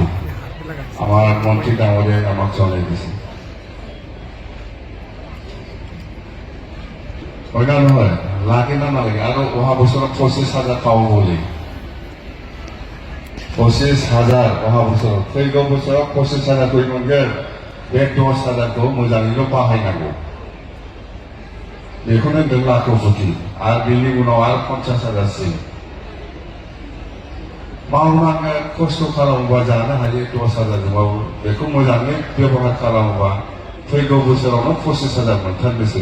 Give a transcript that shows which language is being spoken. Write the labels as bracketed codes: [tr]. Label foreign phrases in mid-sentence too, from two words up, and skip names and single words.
[as] আমাৰ মন্ত্ৰী ডাঙৰীয়াই আমাক জনাই দিছে। হয় না নহয়? লাগে না নালাগে? আৰু অহা বছৰত 25,000 পাব বুলি। 25,000 অহা বছৰত। [brx] फैगौ बोसोराव 25,000 खौ मोनगोन। बे 10,000खौ मोजाङैल' बाहायनांगौ। बेखौनो 2 लाखपति आरो बेनि उनाव आरो 50,000सिम मावनांगोन। खस्थ' खालामोबा जानो हायो 10,000जोंबाबो। बेखौ मोजाङै बेबहार खालामोबा फैगौ बोसोरावनो 25,000 मोनथारनोसै।